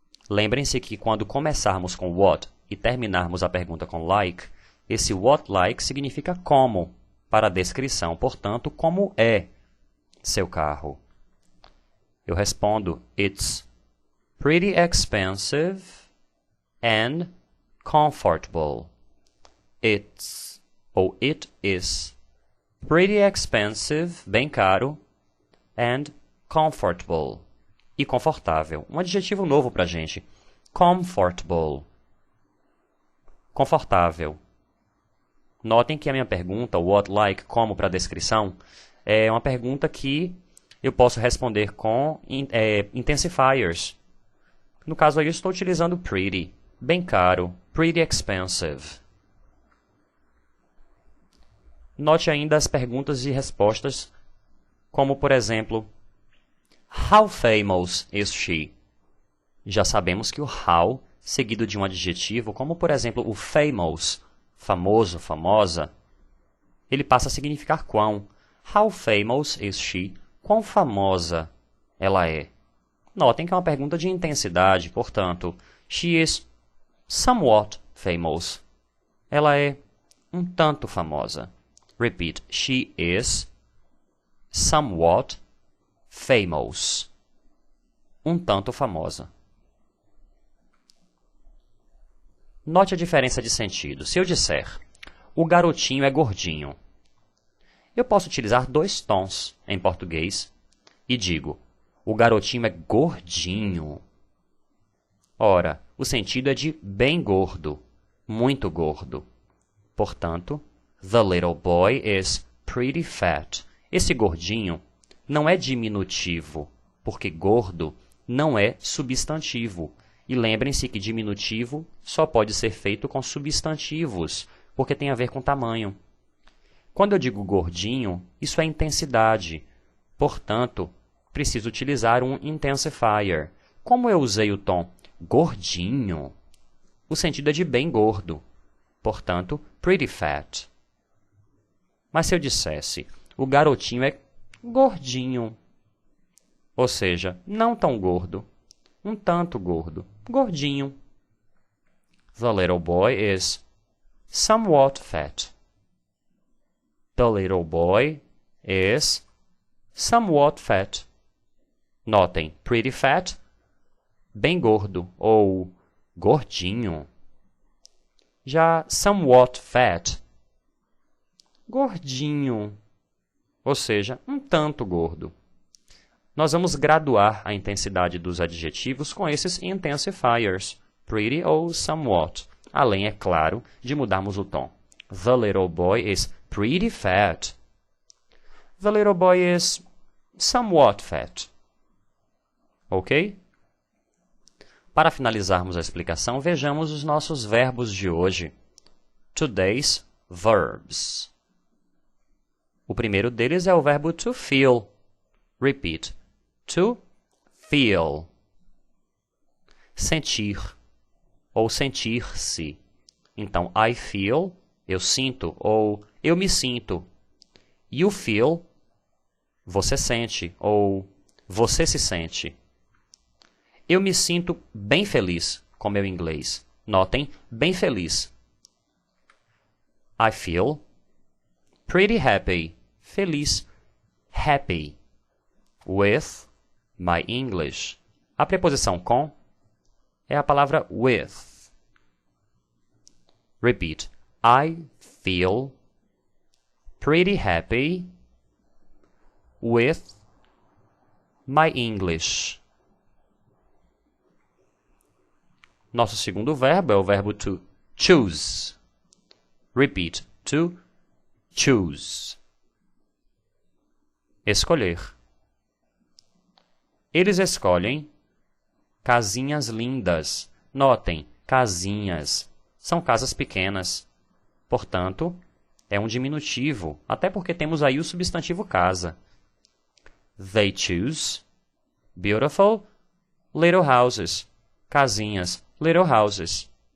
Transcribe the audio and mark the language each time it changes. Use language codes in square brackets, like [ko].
[pt] Lembrem-se que quando começarmos com what e terminarmos a pergunta com like, esse what like significa como para a descrição, portanto, como é seu carro. Eu respondo, [en] it's pretty expensive and comfortable. It's ou it is pretty expensive, [pt] bem caro, [en] and comfortable. [pt] E confortável. Um adjetivo novo pra gente. Comfortable. Confortável. Notem que a minha pergunta, what like, como para descrição, é uma pergunta que eu posso responder com intensifiers. No caso aí, eu estou utilizando pretty, bem caro, [en] pretty expensive. [pt] Note ainda as perguntas e respostas, como por exemplo, [en] how famous is she? [pt] Já sabemos que o how, seguido de um adjetivo, como por exemplo o famous, famoso, famosa, ele passa a significar quão. [en] How famous is she? [pt] Quão famosa ela é? Notem que é uma pergunta de intensidade, portanto, [en] she is somewhat famous. [pt] Ela é um tanto famosa. [en] Repeat, she is somewhat famous. [pt] Um tanto famosa. Note a diferença de sentido. Se eu disser, o garotinho é gordinho, eu posso utilizar dois tons em português e digo, o garotinho é gordinho. Ora, o sentido é de bem gordo, muito gordo. Portanto, [en] the little boy is pretty fat. [pt] Esse gordinho não é diminutivo, porque gordo não é substantivo. E lembrem-se que diminutivo só pode ser feito com substantivos, porque tem a ver com tamanho. Quando eu digo gordinho, isso é intensidade. Portanto, preciso utilizar um intensifier. Como eu usei o tom gordinho, o sentido é de bem gordo. Portanto, [en] pretty fat. [pt] Mas se eu dissesse, o garotinho é gordinho, ou seja, não tão gordo, um tanto gordo, gordinho. [en] The little boy is somewhat fat. The little boy is somewhat fat. [pt] Notem, [en] pretty fat, [pt] bem gordo ou gordinho. Já [en] somewhat fat, [pt] gordinho, ou seja, um tanto gordo. Nós vamos graduar a intensidade dos adjetivos com esses intensifiers, pretty ou somewhat, além, é claro, de mudarmos o tom. [en] The little boy is pretty fat. The little boy is somewhat fat. Ok? [pt] Para finalizarmos a explicação, vejamos os nossos verbos de hoje. [en] Today's verbs. [pt] O primeiro deles é o verbo [en] to feel. [pt] Repeat. [en] To feel. [pt] Sentir ou sentir-se. Então, [en] I feel, [pt] eu sinto, ou eu me sinto. [en] You feel, [pt] você sente, ou você se sente. Eu me sinto bem feliz com meu inglês. Notem, bem feliz. [en] I feel Pretty happy. Feliz. Happy. With my English. [pt] A preposição com é a palavra with. [en] Repeat. I feel pretty happy with my English. [pt] Nosso segundo verbo é o verbo [en] to choose. [pt] Repeat. [en] To choose. [pt] Escolher. Eles escolhem casinhas lindas. Notem, casinhas. São casas pequenas. Portanto, é um diminutivo, até porque temos aí o substantivo casa. [en] They choose beautiful little houses. Casinhas, little houses.